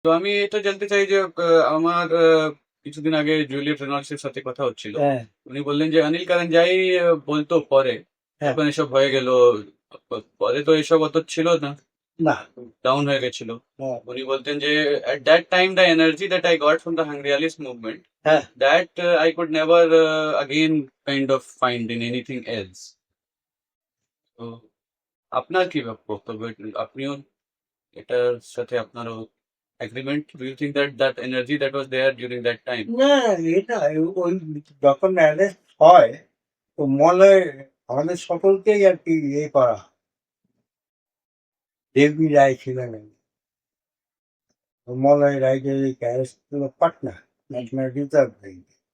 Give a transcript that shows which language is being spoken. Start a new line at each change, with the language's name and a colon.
Bangla: তো আমি এটা জানতে চাই যে আমার কিছুদিন আগে জুলিয়েট রেনল্ডসের সাথে কথা হচ্ছিল। হ্যাঁ, উনি বললেন যে অনিল কারেঞ্জাই বলতো পরে, হ্যাঁ, যখন এসব হয়ে গেল, পরে তো এসব অত ছিল না, না, ডাউন হয়ে গেছিল। হ্যাঁ, উনি বলতেন যে
English: at that time the energy that I got from the Hungryalist movement, হ্যাঁ, that I could never again kind of find in anything else.
Bangla: তো আপনার কি বক্তব্য? আপনিও এটার সাথে আপনারও agreement?
English: Do you think that that energy that was there during that time?
Bangla: না, এটা ওই যখন অ্যারেস্ট হয় তো মলয় আমাদের সকলকেই আর কি করা হয়। দেবী রায় ছিলেন, মলয় রায় যে অ্যারেস্ট ছিল পাটনা ন্যাশনাল রিজার্ভ ব্যাংক।